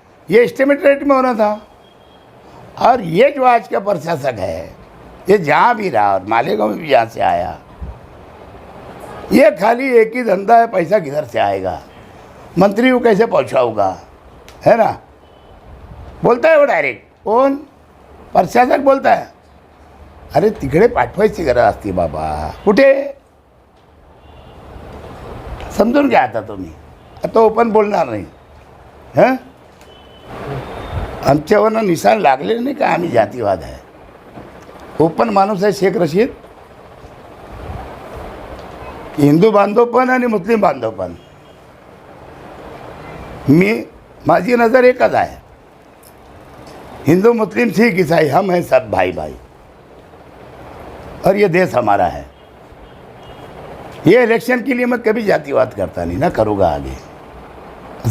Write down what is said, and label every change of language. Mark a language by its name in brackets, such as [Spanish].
[Hindi] ये estimate rate में होना था। और ये जो आज का प्रशासक है, ये जहाँ भी रहा और मालेगांव में भी जहाँ से आया, ये खाली एक ही धंधा है, पैसा किधर से आएगा, मंत्री को कैसे पहुँचाऊगा, है ना। बोलता है वो डायरेक्ट, कौन? प्रशासक बोलता है, [Marathi] अरे तिकडे पाठवायची गरज असते बाबा, कुठे? समजून घ्या आता तुम्ही, आता ओपन बोलणार नाही। हां, आमच्यावरनं निशाण लागले नाही का आम्ही जातीवाद आहे। ओपन माणूस आहे शेख रशीद, हिंदू बांधव पण आणि मुस्लिम बांधव पण। माझी नज़र एकच आहे, [Hindi] हिंदू मुस्लिम सिख ईसाई हम हैं सब भाई भाई, और ये देश हमारा है। ये इलेक्शन के लिए मैं कभी जातिवाद करता नहीं, ना करूँगा आगे।